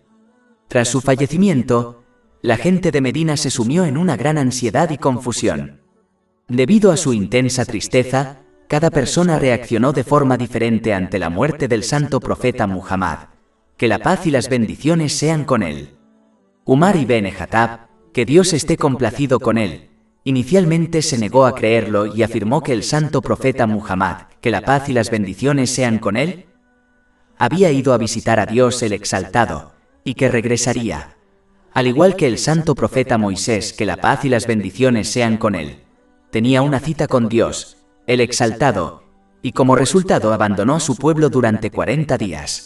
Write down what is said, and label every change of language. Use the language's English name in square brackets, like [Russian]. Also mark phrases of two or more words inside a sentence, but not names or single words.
[Spanish] Tras su fallecimiento, la gente de Medina se sumió en una gran ansiedad y confusión. Debido a su intensa tristeza, cada persona reaccionó de forma diferente ante la muerte del santo profeta Muhammad, que la paz y las bendiciones sean con él. Umar ibn Khattab, que Dios esté complacido con él, inicialmente se negó a creerlo y afirmó que el santo profeta Muhammad, que la paz y las bendiciones sean con él, había ido a visitar a Dios el exaltado, y que regresaría. Al igual que el santo profeta Moisés, que la paz y las bendiciones sean con él, tenía una cita con Dios, el exaltado, y como resultado abandonó a su pueblo durante 40 días.